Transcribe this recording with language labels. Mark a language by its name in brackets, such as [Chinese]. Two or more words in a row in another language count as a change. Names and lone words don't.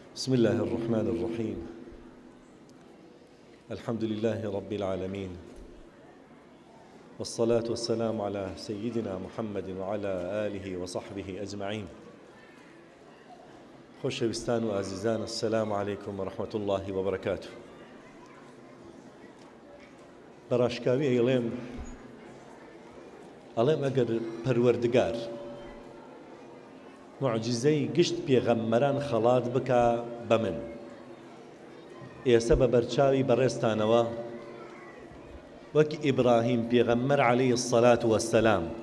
[Arabic] بسم الله الرحمن الرحيم. الحمد لله رب العالمين، والصلاة والسلام على سيدنا محمد وعلى آله وصحبه أجمعين. [Central Kurdish] خۆشەویستان و ئازیزان، [Arabic] السلام عليكم ورحمة الله وبركاته. [Central Kurdish] بەڕاشکاوی ئەڵێم ئەگەر پەروەردگار معجزەی گشت پێغەمبەران خەڵات بکا بە من، ئێستا بە بەرچاوی بەڕێستانەوە وەک ئیبراهیم پێغەمبەر [Arabic] عەلەیهی السەلات وەسسەلام